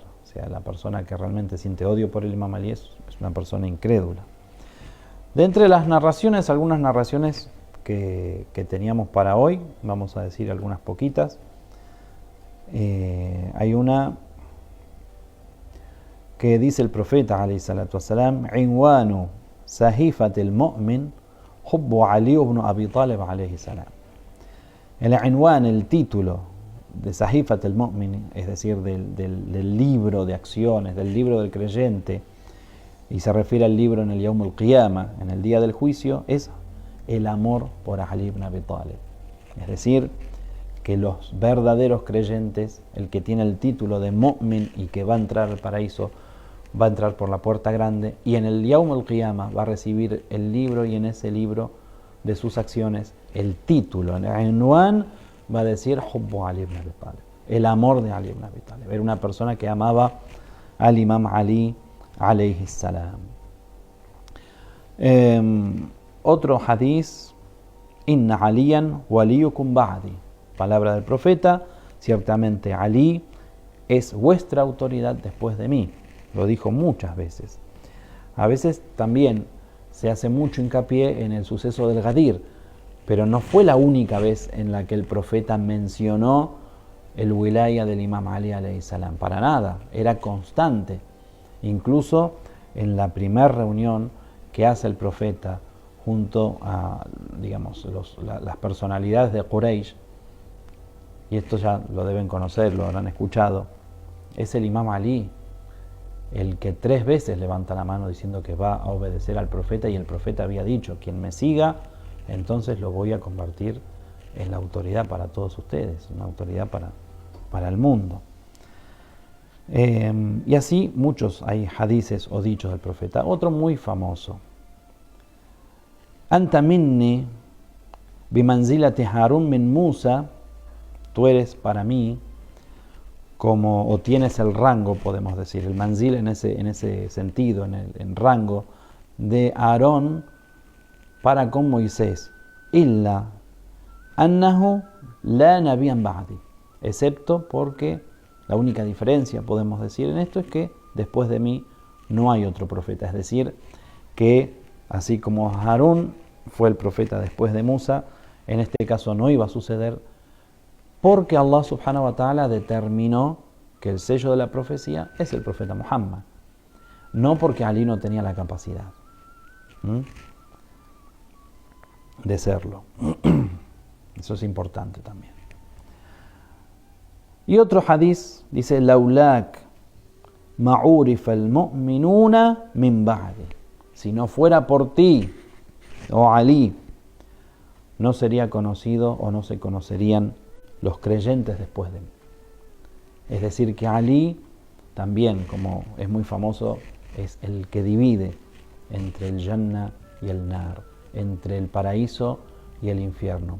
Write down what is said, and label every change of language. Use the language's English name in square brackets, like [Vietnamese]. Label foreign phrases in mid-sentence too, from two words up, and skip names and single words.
[Spanish] O sea, la persona que realmente siente odio por el imam Ali es una persona incrédula. De entre las narraciones, algunas narraciones que teníamos para hoy, vamos a decir algunas poquitas. Hay una que dice el profeta [Arabic] عليه الصلاة والسلام عنوان صحيفة المؤمن حب علي بن أبي طالب عليه السلام. [Spanish] El inwan, el título de [Arabic] صحيفة المؤمن, [Spanish] es decir, del libro de acciones, del libro del creyente, y se refiere al libro en el [Arabic] يوم القيامة, [Spanish] en el día del juicio, es el amor por Ali ibn Abi Talib. Es decir, que los verdaderos creyentes, el que tiene el título de Mu'min y que va a entrar al paraíso, va a entrar por la puerta grande, y en el [Arabic] يوم القيامة [Spanish] va a recibir el libro, y en ese libro de sus acciones, el título, en el Inwan, va a decir [Arabic] حب علي بن أبي طالب, [Spanish] el amor de Ali ibn Abi Talib. Era una persona que amaba al imam Ali [Arabic] عليه السلام. [Spanish] Otro hadith: [Arabic] إن عليا وليكم بعدي. [Spanish] Palabra del profeta: ciertamente Ali es vuestra autoridad después de mí. Lo dijo muchas veces. A veces también se hace mucho hincapié en el suceso del Ghadir, pero no fue la única vez en la que el profeta mencionó el wilaya del imam Ali [Arabic] عليه السلام. [Spanish] Para nada, era constante. Incluso en la primera reunión que hace el profeta junto a, digamos, las personalidades de Quraysh, y esto ya lo deben conocer, lo habrán escuchado, es el imam Ali el que 3 veces levanta la mano diciendo que va a obedecer al profeta, y el profeta había dicho: quien me siga, entonces lo voy a convertir en la autoridad para todos ustedes, una autoridad para el mundo. Y así muchos hay hadices o dichos del profeta. Otro muy famoso: [Arabic] أنت مني بمنزلة هارون من موسى, [Spanish] tú eres para mí como, o tienes el rango, podemos decir, el manzil en ese sentido, en rango de Aarón para con Moisés, [Arabic] إلا أنه لا نبي بعدي, [Spanish] excepto porque la única diferencia, podemos decir, en esto es que después de mí no hay otro profeta, es decir, que así como Harún fue el profeta después de Musa, en este caso no iba a suceder porque Allah [Arabic] سبحانه وتعالى [Spanish] determinó que el sello de la profecía es el profeta Muhammad, no porque Ali no tenía la capacidad de serlo. Eso es importante también. Y otro hadiz dice: [Arabic] لولاك ما عرف المؤمنون من بعدي. [Spanish] Si no fuera por ti, oh Ali, no sería conocido o no se conocerían los creyentes después de mí. Es decir, que Ali también, como es muy famoso, es el que divide entre el Jannah y el Nar, entre el paraíso y el infierno.